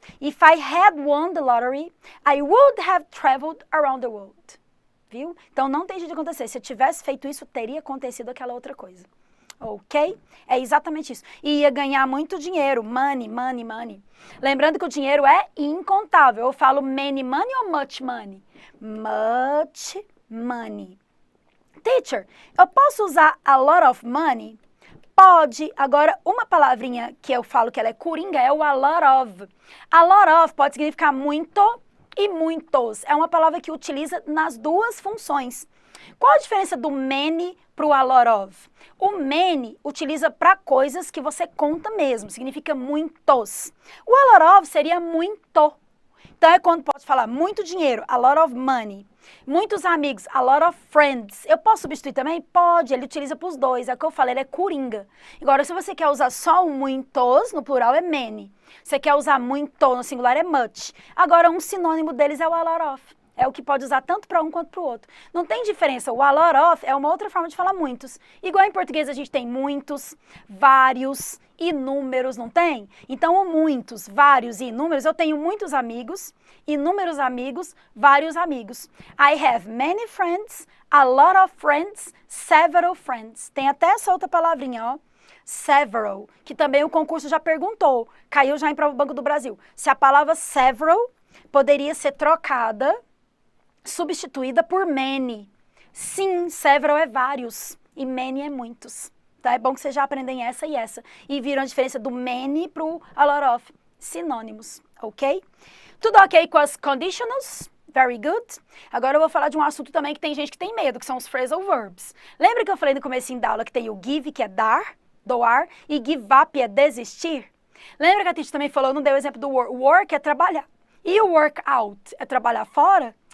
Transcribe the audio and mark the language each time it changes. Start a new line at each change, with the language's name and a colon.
English: If I had won the lottery, I would have traveled around the world.
Portuguese: Viu? Então, não tem jeito de acontecer. Se eu tivesse feito isso, teria acontecido aquela outra coisa. Ok? É exatamente isso. E ia ganhar muito dinheiro.
English: Money, money, money.
Portuguese: Lembrando que o dinheiro é incontável. Eu falo
English: many money
Portuguese: ou
English: much money? Much money.
Portuguese: Teacher, eu posso usar
English: a lot of money?
Portuguese: Pode. Agora, uma palavrinha que eu falo que ela é coringa é o a lot of. A lot of pode significar muito e muitos. É uma palavra que utiliza nas 2 funções. Qual a diferença do many para o a lot of? O many utiliza para coisas que você conta mesmo, significa muitos. O a lot of seria muito. Então, é quando posso falar muito dinheiro,
English: a lot of money.
Portuguese: Muitos amigos,
English: a lot of friends.
Portuguese: Eu posso substituir também? Pode, ele utiliza para os 2. É o que eu falei, ele é coringa. Agora, se você quer usar só o muitos, no plural é many. Você quer usar muito no singular é much. Agora, um sinônimo deles é o a lot of. É o que pode usar tanto para um quanto para o outro. Não tem diferença. O a lot of é uma outra forma de falar muitos. Igual em português a gente tem muitos, vários, inúmeros, não tem? Então, o muitos, vários e inúmeros, eu tenho muitos amigos, inúmeros amigos, vários amigos.
English: I have many friends, a lot of friends, several friends.
Portuguese: Tem até essa outra palavrinha, ó.
English: Several,
Portuguese: que também o concurso já perguntou, caiu já em prova do Banco do Brasil. Se a palavra several poderia ser trocada, substituída por many. Sim, several é vários e many é muitos. Então é bom que vocês já aprendem essa e essa. E viram a diferença do many para o a lot of. Sinônimos, ok? Tudo ok com as conditionals?
English: Very good.
Portuguese: Agora eu vou falar de um assunto também que tem gente que tem medo, que são os phrasal verbs. Lembra que eu falei no comecinho da aula que tem o give, que é dar, doar, e give up é desistir? Lembra que a teacher também falou, não deu o exemplo do work? Work é trabalhar. E o workout é trabalhar fora?